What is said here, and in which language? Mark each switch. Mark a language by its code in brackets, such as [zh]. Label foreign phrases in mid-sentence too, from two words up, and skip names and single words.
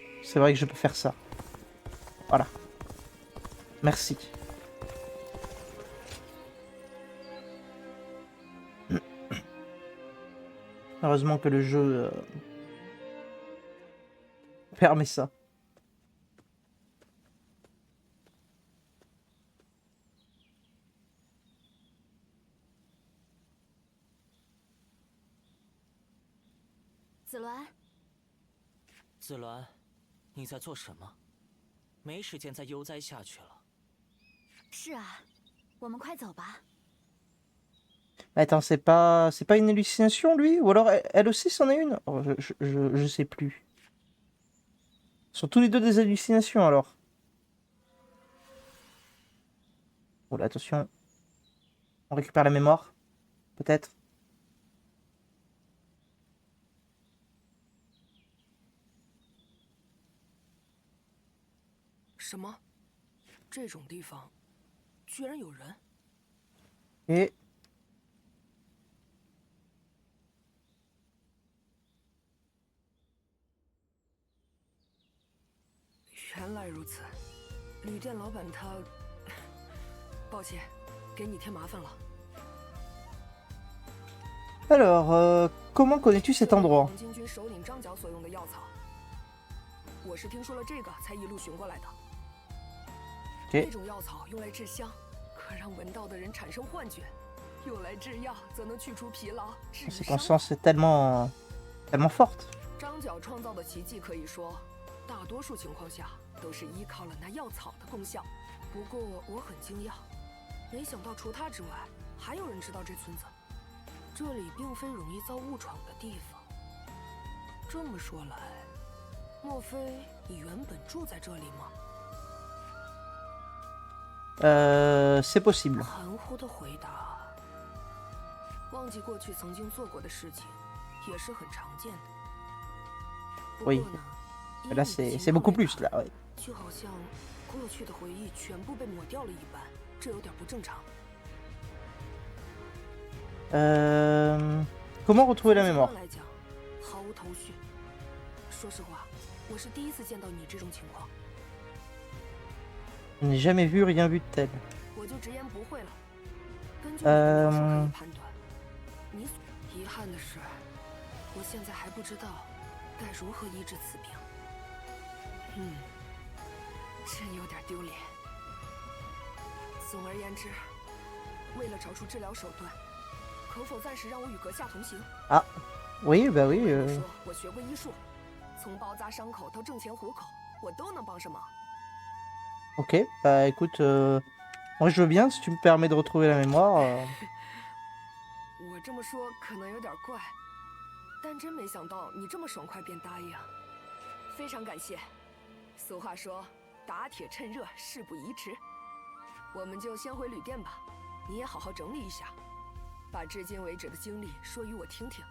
[fr] C'est vrai que je peux faire ça. Voilà. Merci. Heureusement que le jeu permet ça. [zh] 子鸾，你在做什么？没时间再悠哉下去了。是啊，我们快走吧。 [fr] Attends, c'est pas une hallucination lui? Ou alors elle aussi c'en est une? Oh, je sais plus. Ils sont tous les deux des hallucinations alors. Oh là, attention. On récupère la mémoire. Peut-être. [zh] 什么？这种地方居然有人？ [fr] Et [zh] 原来如此，旅店老板他……抱歉，给你添麻烦了。 [fr] alors, comment connais-tu cet endroit? [zh] 黄巾军首领张角所用的药草，我是听说了这个才一路寻过来的。这种药草用来制香，可让闻到的人产生幻觉；用来制药，则能去除疲劳、治愈伤。 [fr] Cette conscience est tellement forte. [zh] 张角创造的奇迹，可以说，大多数情况下都是依靠了那药草的功效。不过我很惊讶，没想到除他之外，还有人知道这村子。这里并非容易遭误闯的地方。这么说来，莫非你原本住在这里吗？ [fr] C'est possible. [zh] 含糊的回答。忘记过去曾经做过的事情，也是很常见的。不过 [fr] Oui. [zh] 呢， [fr] Là, c'est beaucoup plus là. Ouais. [zh] 就好像过去的回忆全部被抹掉了一般，这有点不正常。 [fr] Comment retrouver la mémoire? [zh] 来讲，毫无头绪。说实话，我是第一次见到你这种情况。 [fr] Je n'ai jamais vu rien vu de tel. [zh] 我就直言不讳了。根据你的描述可以判断，你遗憾的是，我现在还不知道该如何医治此病。真有点丢脸。总而言之，为了找出治疗手段，可否暂时让我与阁下同行？ [fr] Ah, oui, bah oui. [zh] 说我学过医术，从包扎伤口到挣钱糊口，我都能帮上忙。 [fr] Ok, bah écoute, moi je veux bien si tu me permets de retrouver la mémoire. [zh] 我这么说可能有点怪，但真没想到你这么爽快便答应，非常感谢。俗话说，打铁趁热，事不宜迟。我们就先回旅店吧，你也好好整理一下，把至今为止的经历说与我听听。